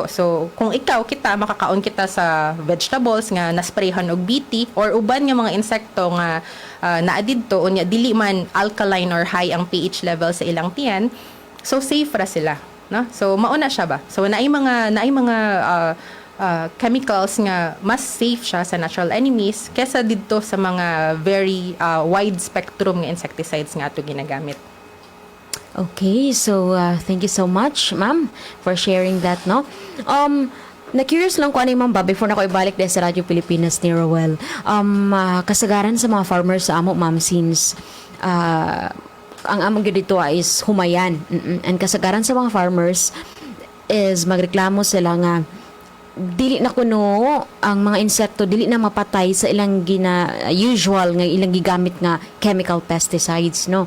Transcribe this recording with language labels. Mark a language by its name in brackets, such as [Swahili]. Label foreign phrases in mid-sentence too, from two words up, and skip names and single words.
[Cebuano] So, kung kita, makakaon kita sa vegetables nga nasprayhan og BT or uban nga mga insekto nga naadid to, unya dili man [English] alkaline or high [Cebuano] ang [English] pH level [Cebuano] sa ilang tiyan, so safe ra sila, no? So, mauna siya ba? So, naay mga chemicals nga mas safe siya sa [English] natural enemies [Cebuano] kesa dito sa mga [English] very wide spectrum [Cebuano] nga insecticides nga ato ginagamit. [English] Okay, so thank you so much, ma'am, for sharing that, no? [Cebuano] Na-curious lang ko ano ma'am ba, before na ko ibalik din sa Radyo Pilipinas ni Roel. Kasagaran sa mga farmers sa amo, ma'am, since ang among gyud dito is humayan. And kasagaran sa mga farmers is magreklamo sila nga dili na kuno ang mga insekto dili na mapatay sa ilang usual nga ilang gigamit nga [English] chemical pesticides, [Cebuano] no.